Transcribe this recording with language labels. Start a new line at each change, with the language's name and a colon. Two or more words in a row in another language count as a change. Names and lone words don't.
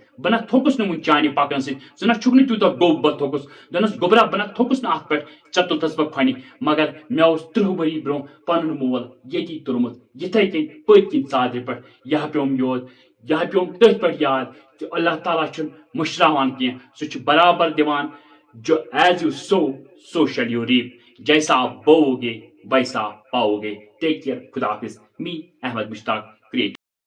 Kashmiri: نہٕ وُنہِ چانہِ پکنہٕ سۭتۍ ژٕ نہ چھُکھ نہٕ تیوٗتاہ گوٚب بہٕ تھوٚکُس دوٚپنس گوٚبرا بہٕ نہ تھوٚکُس نہٕ اتھ پٮ۪ٹھ ژےٚ تُلتھس بہٕ کھۄنہِ مگر مےٚ اوس 30 ؤری برونٛہہ پنُن مول ییٚتی تُلمُت یِتھے کٔنۍ پٔتۍ کِنۍ ژادرِ پٮ۪ٹھ یہِ پیوم یاد یہِ پیوم تٔتھۍ پٮ۪ٹھ یاد تہٕ اللہ تعالیٰ چھُنہٕ مٔشراوان کینٛہہ سُہ چھُ برابر دِوان
English: Jo as you sow shall you reap
Urdu: جیسا آپ بوو گے ویسا پاؤ گے
English: Take care
Urdu: خدا حافظ
Kashmiri: می احمد مشتاق کریٹ